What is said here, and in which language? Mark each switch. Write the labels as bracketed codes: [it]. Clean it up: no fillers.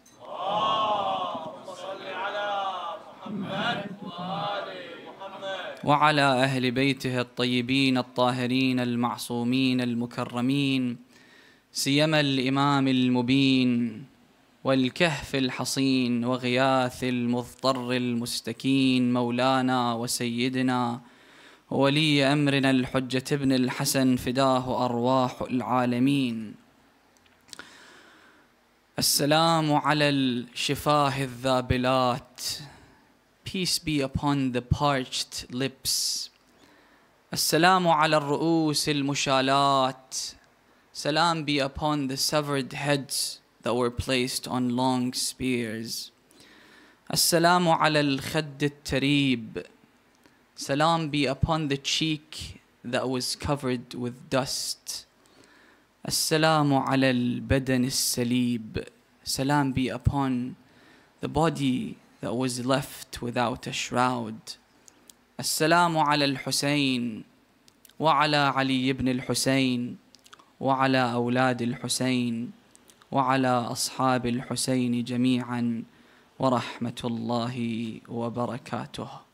[ar] اللهم صل على محمد وآل محمد وعلى أهل بيته الطيبين الطاهرين المعصومين المكرمين، سيما الإمام المبين والكهف الحصين وغياث المضطر المستكين، مولانا وسيدنا وولي أمرنا الحجة ابن الحسن، فداه أرواح العالمين. السلام على الشفاه الذابلات. [en] Peace be upon the parched lips. [ar] السلام على الرؤوس المشالات. [en] Salam be upon the severed heads that were placed on long spears. [ar] Assalamu ala al-khadd al-tarib. [en] Salam be upon the cheek that was covered with dust. [ar] Assalamu ala al-badan al-salib. [en] Salam be upon the body that was left without a shroud. [ar] Assalamu ala al-Husayn wa ala Ali ibn al-Husayn وعلى أولاد الحسين وعلى أصحاب الحسين جميعا ورحمة الله وبركاته.